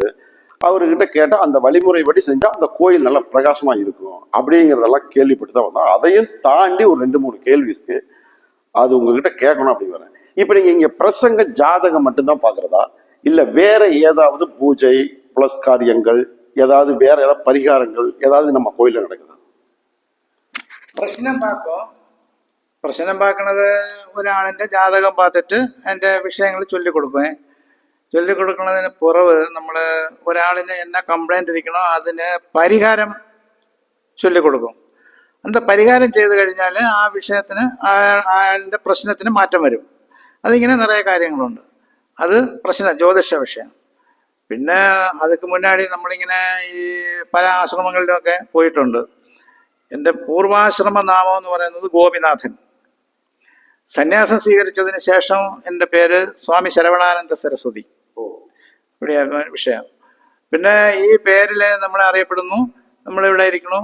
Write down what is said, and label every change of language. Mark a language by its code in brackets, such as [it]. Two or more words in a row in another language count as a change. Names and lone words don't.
[ta] அவர்கிட்ட கேட்டால் அந்த வழிமுறைப்படி செஞ்சால் அந்த கோயில் நல்லா பிரகாசமா இருக்கும் அப்படிங்கிறதெல்லாம் கேள்விப்பட்டு தான் வந்தோம். அதையும் தாண்டி ஒரு 2-3 கேள்வி இருக்கு, அது உங்ககிட்ட கேட்கணும் அப்படின்னு வரேன். இப்போ நீங்கள் இங்கே பிரசங்க ஜாதகம் மட்டும்தான் பார்க்குறதா இல்லை வேற ஏதாவது பூஜை புலஸ்காரியங்கள் ஏதாவது வேற ஏதாவது பரிகாரங்கள் ஏதாவது நம்ம கோயிலில் நடக்குதா? [ml] പ്രശ്നം പാക്കണത് ഒരാളിന്റെ ജാതകം പാത്തിട്ട് അതിന്റെ വിഷയങ്ങൾ ചൊല്ലിക്കൊടുക്കുന്നതിന് പുറവ് നമ്മള് ഒരാളിന് എന്നാ കംപ്ലൈന്റ് ഇരിക്കണോ അതിന് പരിഹാരം ചൊല്ലിക്കൊടുക്കും. அந்த പരിഹാരം ചെയ്തു കഴിഞ്ഞാൽ ആ വിഷയത്തിന് അയാളുടെ പ്രശ്നത്തിന് മാറ്റം വരും. അതിങ്ങനെ നിറയെ കാര്യങ്ങളുണ്ട്. അത് ജ്യോതിഷ വിഷയം. പിന്നെ [ta] அதுக்கு முன்னாடி [ml] നമ്മളിങ്ങനെ ഈ പല ആശ്രമങ്ങളിലൊക്കെ പോയിട്ടുണ്ട്. എൻ്റെ പൂർവാശ്രമ നാമം എന്ന് പറയുന്നത് ഗോപിനാഥൻ. സന്യാസം സ്വീകരിച്ചതിന് ശേഷം എൻ്റെ പേര് സ്വാമി ശരവണാനന്ദ സരസ്വതി. ഇവിടെയാണ് വിഷയം. പിന്നെ ഈ പേരിൽ നമ്മളെ അറിയപ്പെടുന്നു, നമ്മളിവിടെ ഇരിക്കണു.